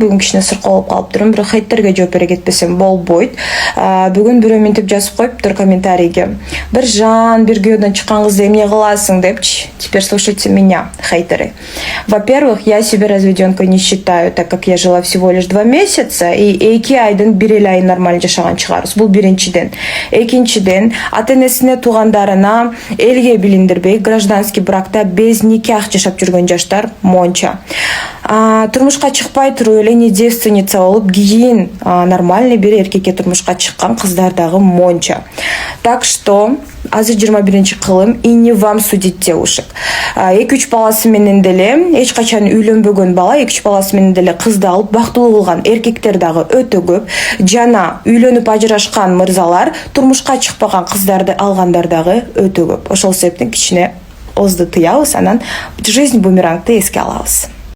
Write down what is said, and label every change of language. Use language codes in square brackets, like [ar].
[ky] Бүгүн кичине сыркоо болуп калыптырмын, бирок хейттерге жооп бере кетпесем болбойт. Бүгүн бирөө ментип жазып коюптур комментарийге. Биржан, бир күйөөдөн чыккан кызды эмне кыласың депчи. [ru] Теперь слушайте меня, хейтеры. Во-первых, я себя разведёнкой не считаю, так как я жила всего лишь 2 месяца, и [ky] 2 айдын 1 эле айын нормально жашаган чыгарбыз. Бул биринчиден. Экинчиден, ата-энесине, туугандарына элге билиндирбей гражданский бракта без никах жашап жүргөн жаштар монча. Турмушка чыкпай туруп эле не девственница болуп, кийин нормальный бир эркекке турмушка чыккан кыздар дагы монча. [ru] Так что [ky] азыр 21-кылым, [ru] и не вам судить девушек. [ky] 2-3 баласы менен деле, эч качан үйлөнбөгөн бала 2-3 баласы менен деле кызды алып бактылуу кылган эркектер дагы өтө көп. Жана үйлөнүп ажырашкан мырзалар турмушка чыкпаган кыздарды алгандар дагы өтө көп. Ошол себептен кичине озду тыябыз, анан жизнь бумерангды эске алабыз.